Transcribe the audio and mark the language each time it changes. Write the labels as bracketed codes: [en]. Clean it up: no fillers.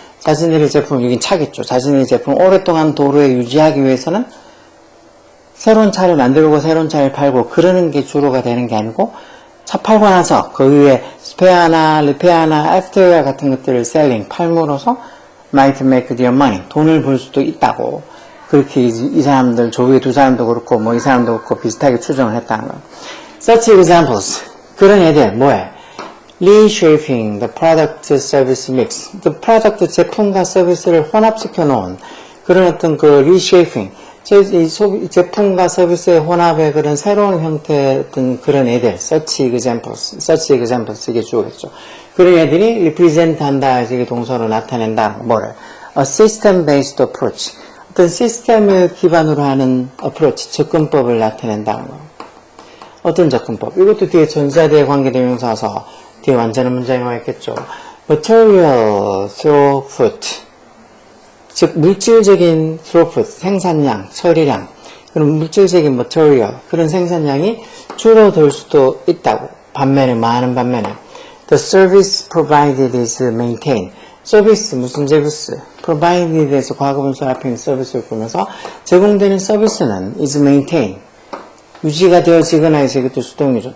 [ko] 자신들의 제품, 여긴 차겠죠. 자신들의 제품을 오랫동안 도로에 유지하기 위해서는 새로운 차를 만들고 새로운 차를 팔고 그러는 게 주로가 되는 게 아니고, 차 팔고 나서 그 위에 스페어나 리페어나 애프터웨어 같은 것들을 셀링, 팔므로써 [en] might make their money. [ko] 돈을 벌 수도 있다고. 그렇게 이 사람들, 조위의 두 사람도 그렇고, 뭐 이 사람도 그렇고 비슷하게 추정을 했다는 거예요. [en] Such examples. [ko] 그런 애들, 뭐해? [en] Reshaping the product service mix. [ko] The product 제품과 서비스를 혼합시켜 놓은 그런 어떤 그 reshaping. 제품과 서비스의 혼합의 그런 새로운 형태의 어떤 그런 애들. [en] Such examples. [ko] 이게 주어겠죠. 그런 애들이 represent 한다, 이게 동사로 나타낸다. 뭐를? [en] A system-based approach. [ko] 어떤 시스템을 기반으로 하는 approach, 접근법을 나타낸다는 거. 어떤 접근법? 이것도 뒤에 전자대에 관계대명사서 뒤에 완전한 문장이 와 있겠죠. [en] Material throughput. [ko] 즉, 물질적인 throughput, 생산량, 처리량. 그런 물질적인 material, 그런 생산량이 줄어들 수도 있다고. 많은 반면에. [en] The service provided is maintained. [ko] 서비스, 무슨 서비스? provided에서 과거분사 앞에 있는 서비스를 보면서 제공되는 서비스는 [en] is maintained. [ko] 유지가 되어지거나 해서 이것도 수동이죠.